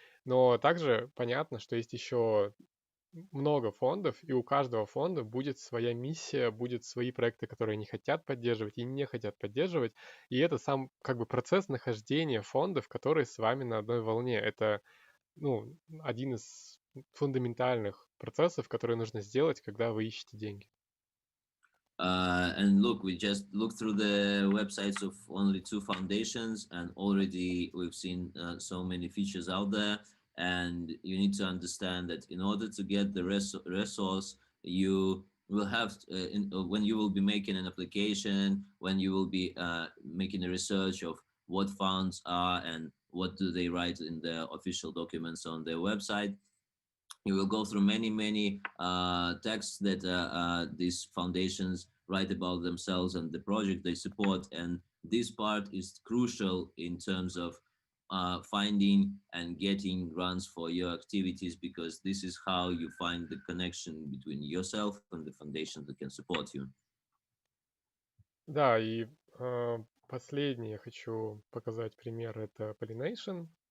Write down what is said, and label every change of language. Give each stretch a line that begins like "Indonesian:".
Russian: Но также понятно, что есть еще много фондов, и у каждого фонда будет своя миссия, будут свои проекты, которые они хотят поддерживать и не хотят поддерживать. И это сам процесс нахождения фондов, которые с вами на одной волне. Это один из фундаментальных процессов, которые нужно сделать, когда вы ищете деньги.
English: And look, we just looked through the websites of only two foundations, and already we've seen so many features out there. And you need to understand that in order to get the resource, you will have when you will be making an application, when you will be making a research of what funds are and what do they write in their official documents on their website. You will go through many texts that these foundations write about themselves and the project they support, and this part is crucial in terms of finding and getting grants for your activities, because this is how you find the connection between yourself and the foundation that can support you.
Russian: Да, и последний я хочу показать пример, это Pollination.